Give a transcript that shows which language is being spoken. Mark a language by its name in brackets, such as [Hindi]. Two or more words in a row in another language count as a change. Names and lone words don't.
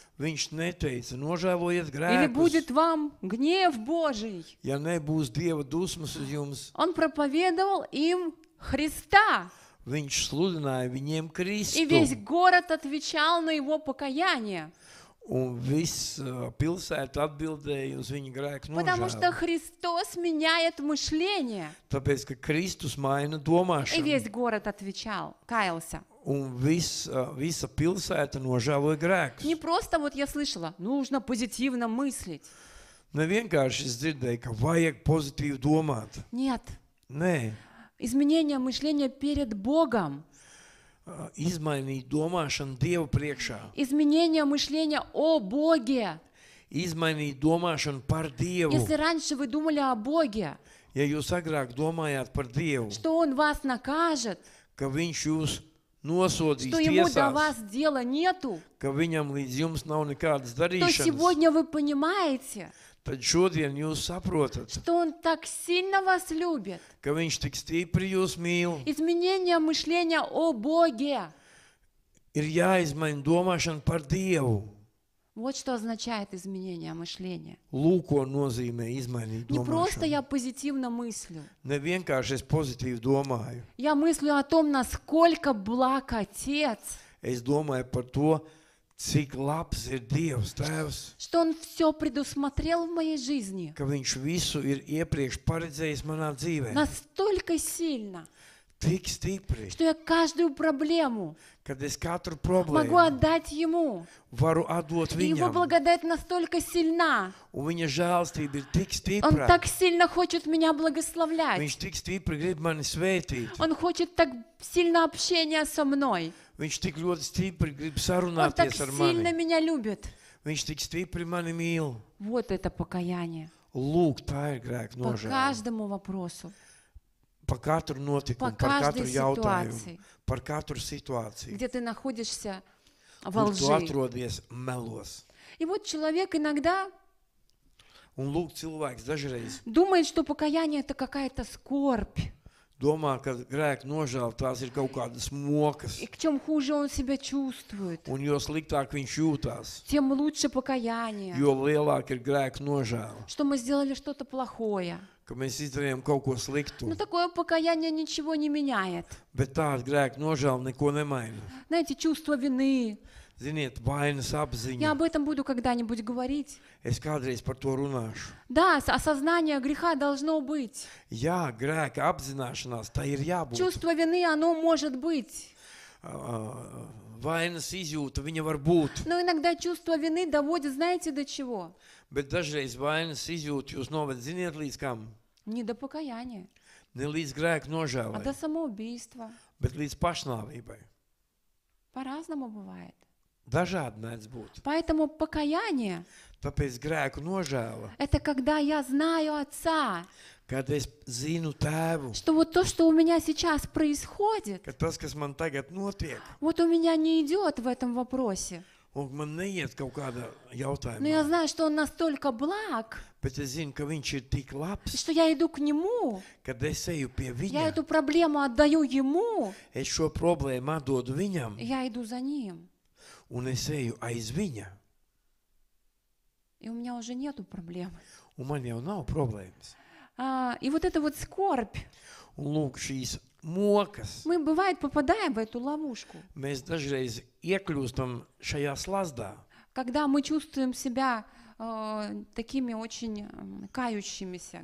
[Latvian] Viņš neteica, nožēlojiet [Russian] или [Latvian] grēkus, [Russian] будет вам гнев Божий. [Latvian] ja nebūs Dieva dusmas uz jums. [Russian] Он проповедовал им Христа. [Latvian] viņš sludināja viņiem [Russian] И [Latvian] Kristu. [Russian] весь город отвечал на его покаяние. [Latvian] Un viss pilsēta atbildēja uz viņa grēku [Russian] Потому что [Latvian] nožēlu. [Russian] Христос меняет мышление. [Latvian] Tāpēc, ka Kristus maina [Russian] И [Latvian] domāšanu. [Russian] весь город отвечал, каялся. [Latvian] Un visa pilsēta nožēloja grēkus. [Russian] Не просто вот я слышала, нужно позитивно мыслить. [Latvian] Ne vienkārši es dzirdēju, ka vajag pozitīvi domāt. [Russian] Нет. [Latvian] Nē, [Russian] Изменение мышления перед Богом. [Latvian] izmainīt domāšanu Dievu priekšā. [Russian] Изменение мышления о Боге. [Latvian] Izmainīt domāšanu par Dievu. [Russian] Если раньше вы думали о Боге, [Latvian] Ja jūs agrāk domājāt par Dievu, [Russian] что Он вас накажет, [Latvian] ka Viņš jūs nosodīs [Russian] что Ему до [Latvian] tiesās, [Russian] вас дела нету, [Latvian] ka Viņam līdz jums nav nekādas [Russian] то [Latvian] darīšanas, [Russian] сегодня вы понимаете, [Latvian] tad šodien jūs saprotat, [Russian] что Он так сильно вас любит. [Latvian] ka Viņš tik stipri jūs mīl. [Russian] Изменение мышления о Боге. [Latvian] Ir jāizmaina domāšana par Dievu. [Russian] Вот что означает изменение мышления. [Latvian] Lūk, ko nozīmē izmainīt [Russian] Не просто [Latvian] domāšanu. [Russian] я позитивно мыслю. [Latvian] Ne vienkārši es pozitīvi domāju. [Russian] Я мыслю о том, насколько благ Отец, [Latvian] Es domāju par to, cik labs ir Dievs Tēvs, [Russian] что Он все предусмотрел в моей жизни. [Latvian] ka Viņš visu ir iepriekš paredzējis manā dzīvē. [Russian] Настолько сильно, [Latvian] Tik stipri, [Russian] что я каждую проблему [Latvian] kad es katru [Russian] могу [Latvian] problēmu [Russian] отдать Ему. [Latvian] varu atdot [Russian] И Его [Latvian] Viņam. [Russian] благодать настолько сильна. [Latvian] Un Viņa žēlstība ir tik [Russian] Он [Latvian] stipra. [Russian] так сильно хочет меня благословлять. [Latvian] Viņš tik stipri grib mani svētīt. [Russian] Он хочет так сильно общения со мной. [Latvian] Viņš tik ļoti stipri grib [Russian] Он так [Latvian] sarunāties ar [Russian] сильно [Latvian] mani. [Russian] меня любит. [Latvian] Viņš tik stipri mani mīl. [Russian] Вот это покаяние. [Latvian] Lūk, tā ir grēka [Russian] По [Latvian] nožēla. [Russian] каждому вопросу, [Latvian] Par katru [Russian] по [Latvian] notikumu, par katru [Russian] каждой [Latvian] jautājumu, [Russian] ситуации, [Latvian] par katru situāciju, [Russian] где ты находишься во [Latvian] kur tu [Russian] лжи. [Latvian] atrodies melos. [Russian] И вот человек иногда [Latvian] Un lūk, cilvēks dažreiz [Russian] думает, что покаяние это какая-то скорбь. [Latvian] domā, ka grēka nožēla tās ir kaut kādas mokas. [Russian] И чем хуже он себя чувствует, [Latvian] Un jo sliktāk viņš jūtās, [Russian] тем лучше покаяние. [Latvian] jo lielāk ir grēka nožēla. [Russian] Что мы сделали что-то плохое. [Latvian] Ka mēs izdarījām kaut ko sliktu, [Russian] Но такое покаяние ничего не меняет. [Latvian] bet tāda grēka nožēla neko nemaina. [Russian] Знаете, чувство вины. [Latvian] Ziniet, vainas [Russian] Я [Latvian] apziņa. [Russian] об этом буду когда-нибудь говорить. [Latvian] Es kādreiz par to runāšu. [Russian] Да, осознание греха должно быть. [Latvian] Jā, grēka apzināšanās, tā ir jābūt. [Russian] Чувство вины, оно может быть. [Latvian] Vainas izjūta, viņa var būt. [Russian] Но иногда чувство вины доводит, знаете, до чего? [Latvian] Bet dažreiz vainas izjūta jūs noved, ziniet, līdz kam? [Russian] Не до покаяния, [Latvian] Ne līdz grēka [Russian] а [Latvian] nožēlai, [Russian] до самоубийства. [Latvian] bet līdz pašnāvībai. [Russian] По-разному бывает. [Latvian] Dažādi mēdz būt. [Russian] Поэтому покаяние [Latvian] Tāpēc grēku nožēla, – [Russian] это когда я знаю Отца, [Latvian] kad es zinu tēvu, [Russian] что вот то, что у меня сейчас происходит, [Latvian] ka tas, kas man tagad notiek, [Russian] вот у меня не идет в этом вопросе. [Latvian] un man neiet kaut kāda [Russian] Но я [Latvian] jautājuma, [Russian] знаю, что Он настолько благ, [Latvian] bet es zinu, ka viņš ir tik labs, [Russian] что я иду к Нему, [Latvian] kad es eju pie [Russian] я [Latvian] viņa, [Russian] эту проблему отдаю Ему, [Latvian] es šo problēmu atdodu viņam, [Russian] и я иду за Ним. [Latvian] un es eju aiz viņa, [Russian] И у меня уже нету проблемы. [Latvian] un man jau nav problēmas. [Russian] И вот эта вот скорбь, [Latvian] Un lūk, šīs mokas, [Russian] мы, бывает, попадаем в эту ловушку, [Latvian] mēs dažreiz iekļūstam šajā slazdā, [Russian] когда мы чувствуем себя такими очень кающимися